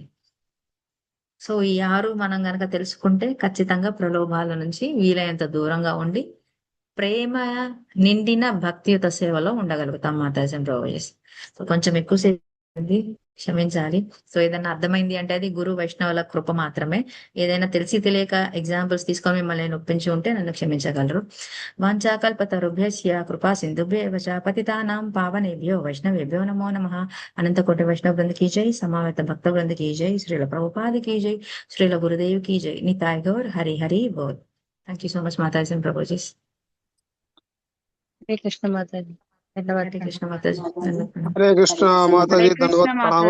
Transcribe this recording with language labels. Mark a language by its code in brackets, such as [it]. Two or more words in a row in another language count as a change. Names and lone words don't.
[te] సో ఈ 6 మనం గనక తెలుసుకుంటే ఖచ్చితంగా ప్రలోభాల నుంచి వీలైనంత దూరంగా ఉండి ప్రేమ నిండిన భక్తియుత సేవలో ఉండగలుగుతాం మాతాజీ ప్రొవైజెస్. సో కొంచెం ఎక్కువసేపు క్షమించాలి. సో ఏదైనా అర్థమైంది అంటే అది గురు వైష్ణవుల కృప మాత్రమే. ఏదైనా తెలిసి తెలియక ఎగ్జాంపుల్స్ తీసుకొని మిమ్మల్ని నొప్పించి ఉంటే నన్ను క్షమించగలరు. [sa] వాంఛాకల్పతరుభ్యస్య కృపా సింధుభ్యేవ చ పతితానాం పావనేభ్యో వైష్ణవేభ్యో నమో నమః. [te] అనంతకోటి వైష్ణవ బృంద కీ జై, సమావేత భక్త బృంద కీ జై, శ్రీల ప్రభుపాద కీ జై, శ్రీల గురుదేవ్ కీ జై. [bn] নিতাই গৌর, হরি হরি বোল. [en] thank you so much Mataji and Prabhujis. [te] హరే కృష్ణ మాతాజీ. హరే కృష్ణ మాతాజీ. హరే కృష్ణ మాతాజీ, హరే కృష్ణ